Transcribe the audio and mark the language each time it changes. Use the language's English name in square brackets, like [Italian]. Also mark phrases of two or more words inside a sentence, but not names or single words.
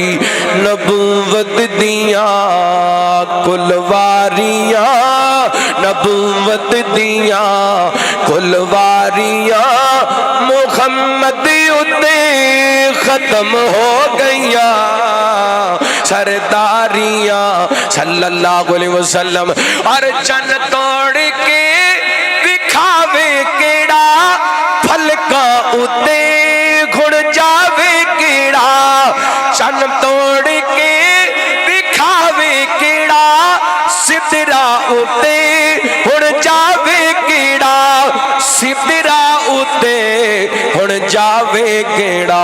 [Punjabi] نبوت دیاں گلزاریاں، نبوت دیاں گلزاریاں محمد اتے ختم ہو گئیاں. [Arabic] سرداریاں صلى الله عليه وسلم. [Punjabi] اور چن توڑ کے دکھاوے کیہڑا، فلکاں اتے چڑھ جاوے کیہڑا، چن توڑ کے دکھاوے کیہڑا، سدرہ اتے چڑھ جاوے کیہڑا، سدرہ اتے ہن جاوے کیہڑا.